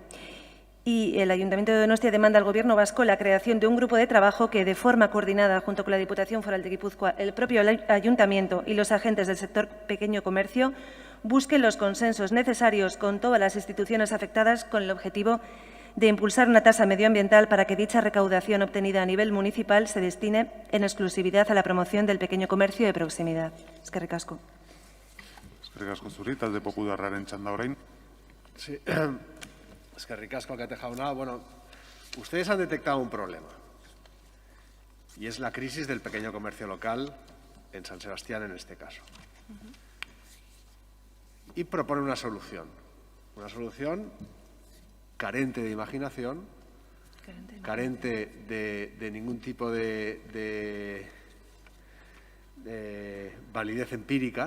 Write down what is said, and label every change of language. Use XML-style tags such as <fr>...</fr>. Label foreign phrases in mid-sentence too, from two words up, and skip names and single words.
<es>Y el Ayuntamiento de Donostia demanda al Gobierno vasco la creación de un grupo de trabajo que, de forma coordinada junto con la Diputación Foral de Guipúzcoa, el propio Ayuntamiento y los agentes del sector pequeño comercio, busquen los consensos necesarios con todas las instituciones afectadas con el objetivo de impulsar una tasa medioambiental para que dicha recaudación obtenida a nivel municipal se destine en exclusividad a la promoción del pequeño comercio de proximidad.</es> <eu>Eskerrik asko. Eskerrik asko zuri, talde popularraren txanda orain.</eu> <es>Sí.</es> <eu>Eskerrik asko, Alkate jauna.</eu> <es>Bueno, ustedes han detectado un problema y es la crisis del pequeño comercio local en San Sebastián, en este caso. Y propone una solución carente de imaginación, carente de ningún tipo de validez empírica.</es>